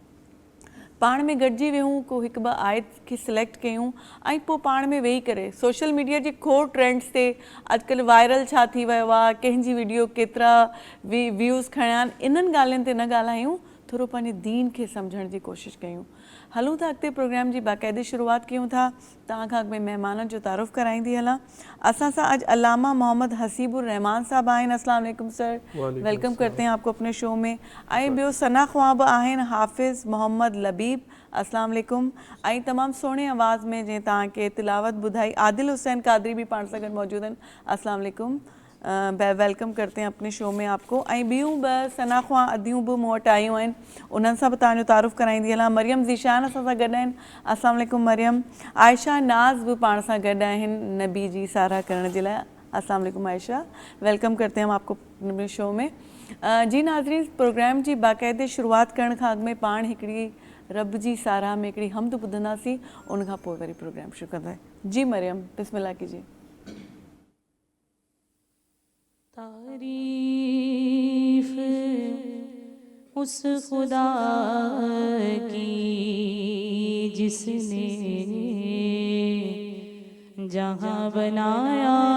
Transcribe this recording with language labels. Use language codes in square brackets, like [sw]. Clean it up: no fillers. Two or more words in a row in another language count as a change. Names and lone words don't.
[sd] पाण में गॾिजी वियूं, को हिकु ॿ आयत खे सिलेक्ट कयूं ऐं पोइ पाण में वेही करे सोशल मीडिया जे खोड़ ट्रेंड्स ते अॼुकल्ह वायरल छा थी वियो आहे, कंहिंजी वीडियो केतिरा व्यूज़ खणिया आहिनि, इन्हनि ॻाल्हियुनि ते न ॻाल्हायूं, थोरो पंहिंजे दीन खे सम्झण जी कोशिशि कयूं। हलूं था अॻिते प्रोग्राम जी बाक़ाइदे शुरूआत कयूं था। तव्हां खां अॻु में महिमाननि जो तारुफ़ कराईंदी हलां। असां सां आज अल्लामा मोहम्मद हसीबुर रहमान साहब आहिनि। [ur] السلام علیکم سر، ویلکم کرتے ہیں آپ کو اپنے شو میں. [sd] ऐं ॿियो सना ख्वाब आहिनि हाफ़िज़ मोहम्मद लबीब, [ar] السلام عليكم. [sd] ऐं तमामु सुहिणे आवाज़ में जंहिं तव्हांखे तिलावत ॿुधाई आदिल हुसैन कादरी बि पाण सां गॾु मौजूदु आहिनि। [ar] السلام عليكم, [ur] ویلکم کرتے ہیں اپنے شو میں آپ کو. [sd] ऐं ॿियूं ॿ सना ख्वां अदियूं बि मूं वटि आयूं आहिनि, उन्हनि सां बि तव्हांजो तारुफ़ कराईंदी हलां। मरियम ज़ीशान असां सां गॾु आहिनि, [ar] السلام عليكم [sd] मरियम। आयशा नाज़ बि पाण सां गॾु आहिनि नबी जी साराह करण जे लाइ, [ur] السلام علیکم عائشہ، ویلکم کرتے ہیں ہم آپ کو اپنے شو میں. [sd] जी नाज़रीन, प्रोग्राम जी बाक़ाइदे शुरूआत करण खां अॻु में पाण हिकिड़ी रब जी साराह में हिकिड़ी हमद ॿुधंदासीं, उनखां पोइ वरी प्रोग्राम शुरू कंदासीं। [ur] جی مریم، بسم اللہ کیجیے. تعریف اس خدا کی جس نے جہاں بنایا,